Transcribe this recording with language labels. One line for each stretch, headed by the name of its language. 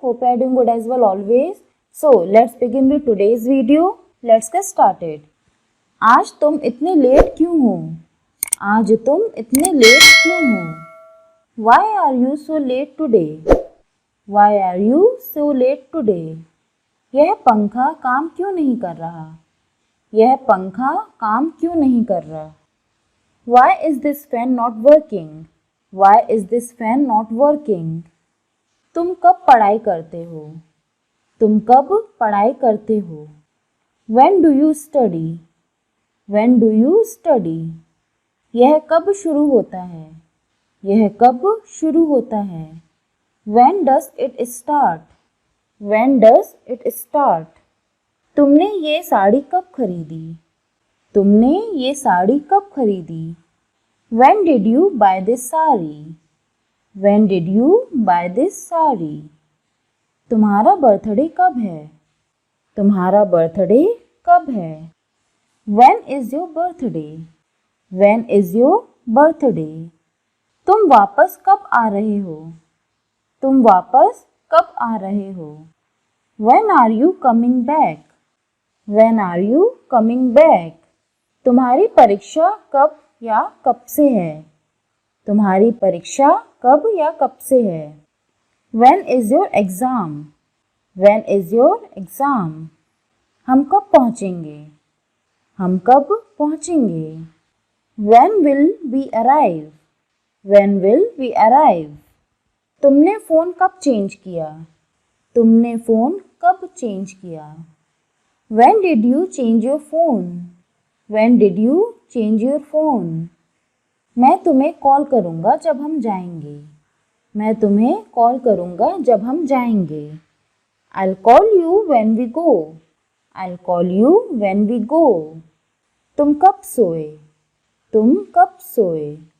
English: Hope you are doing good as well always. So let's begin with today's video. Let's get started.
Hindi: आज तुम इतने late क्यों हो? आज तुम इतने लेट क्यों हो?
English: Why are you so late today? Why are you so late today?
Hindi: यह पंखा काम क्यों नहीं कर रहा? यह पंखा काम क्यों नहीं कर रहा?
English: Why is this fan not working? Why is this fan not working?
Hindi: तुम कब पढ़ाई करते हो? तुम कब पढ़ाई करते हो?
English: When do you study? When do you study?
Hindi: यह कब शुरू होता है? यह कब शुरू होता है?
English: When does it start? When does it start?
Hindi: तुमने ये साड़ी कब खरीदी? तुमने ये साड़ी कब खरीदी?
English: When did you buy this saree? When did you buy this saree?
Hindi: तुम्हारा बर्थडे कब है? तुम्हारा बर्थडे कब है?
English: When is your birthday? When is your birthday?
Hindi: तुम वापस कब आ रहे हो? तुम वापस कब आ रहे हो?
English: When are you coming back? When are you coming back?
Hindi: तुम्हारी परीक्षा कब या कब से है? तुम्हारी परीक्षा कब या कब से है?
English: When is your exam? When is your exam?
Hindi: हम कब पहुँचेंगे? हम कब पहुँचेंगे?
English: When will we arrive? When will we arrive?
Hindi: तुमने फ़ोन कब चेंज किया? तुमने फ़ोन कब चेंज किया?
English: When did you change your phone? When did you change your phone?
Hindi: मैं तुम्हें कॉल करूँगा जब हम जाएंगे. मैं तुम्हें कॉल करूँगा जब हम जाएंगे.
English: I'll call you when we go. I'll call you when we go.
Hindi: तुम कब सोए? तुम कब सोए?